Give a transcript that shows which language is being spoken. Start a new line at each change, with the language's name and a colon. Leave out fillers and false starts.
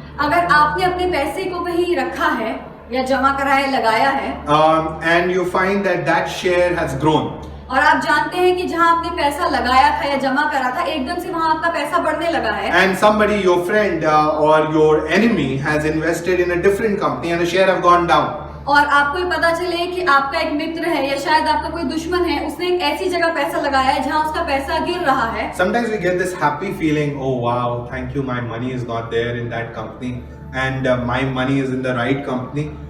Hindi: अगर आपने अपने पैसे को कहीं रखा है या जमा करा है, लगाया है,
English: and you find that share has grown.
Hindi: और आप जानते हैं कि जहां आपने पैसा लगाया था या जमा करा था, एकदम से वहां आपका पैसा बढ़ने लगा है.
English: And somebody, your friend or your enemy, has invested in a different company and the share have gone down.
Hindi: और आपको ये पता चले कि आपका एक मित्र है या शायद आपका कोई दुश्मन है, उसने एक ऐसी जगह पैसा लगाया है जहां उसका पैसा गिर रहा है.
English: Sometimes we get this happy feeling, oh wow, thank you, my money is not there in that company and my money is in the right company.